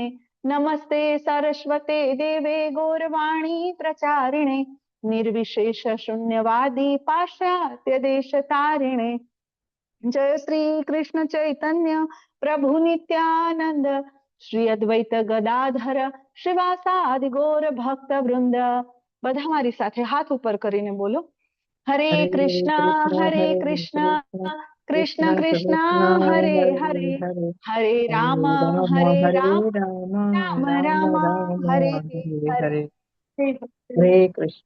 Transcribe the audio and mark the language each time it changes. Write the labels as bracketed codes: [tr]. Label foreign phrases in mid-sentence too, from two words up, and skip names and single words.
[sa] नमस्ते सरस्वते देवे गौरवाणी प्रचारिणे निर्विशेष शून्यवादी पाश्चात्य देश तारिणे. जय श्री कृष्ण चैतन्य प्रभु नित्यानंद श्री अद्वैत गदाधर श्रीवासादि गौर भक्त वृंद. [gu] બધા મારી સાથે હાથ ઉપર કરીને બોલો, [sa] હરે કૃષ્ણ કૃષ્ણ કૃષ્ણ હરે હરે, હરે રામ રામ રામ હરે હરે. હરે કૃષ્ણ.